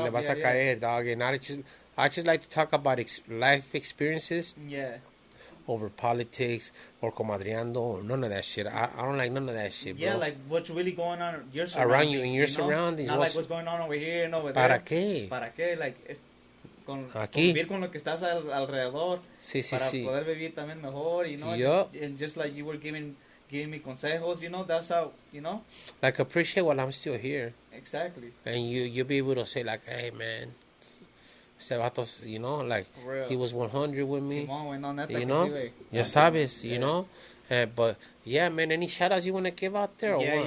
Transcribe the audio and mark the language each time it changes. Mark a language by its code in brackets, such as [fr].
[es] Le vas a caer, [en] dog. And I just like to talk about life experiences. Yeah. Over politics or comadreando or none of that shit. I don't like none of that shit, bro. Yeah, like what's really going on around you in your surroundings. Not like what's going on over here and over [es] ¿Para [en] there. [es] ¿Para qué? [en] Like, [es] aquí. Convivir con lo que estás alrededor. Sí. Para poder vivir también mejor, [en] you know. Just like you were giving me consejos, you know. That's how, you know. Like, appreciate while I'm still here. Exactly. And you'll be able to say, like, hey, man. [es] Ese vato, [en] you know, like, he was 100 with me. [es] Simón, [en] you know, [es] ya sabes, [en] you know. But, yeah, man, any shout-outs you want to give out there or what?